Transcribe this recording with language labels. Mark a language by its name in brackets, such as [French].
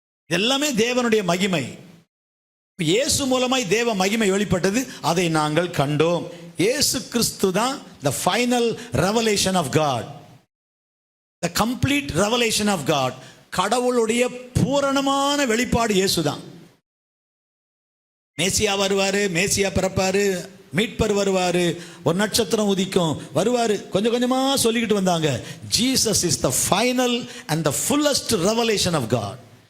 [Tamil] எல்லாமே தேவனுடைய மகிமை. இயேசு மூலமாய் தேவ மகிமை வெளிப்பட்டது, அதை நாங்கள் கண்டோம். இயேசு கிறிஸ்து தான் [English] the final revelation of God, the complete revelation of God. [Tamil] கடவுளுடைய பூரணமான வெளிப்பாடு இயேசு தான். மேசியா வருவாரு, மேசியா பிறப்பாரு, மீட்பர் வருவாரு, ஒரு நட்சத்திரம் உதிக்கும் வருவாரு, கொஞ்சம் கொஞ்சமா சொல்லிக்கிட்டு வந்தாங்க. [English] Jesus is the final and the fullest revelation of God.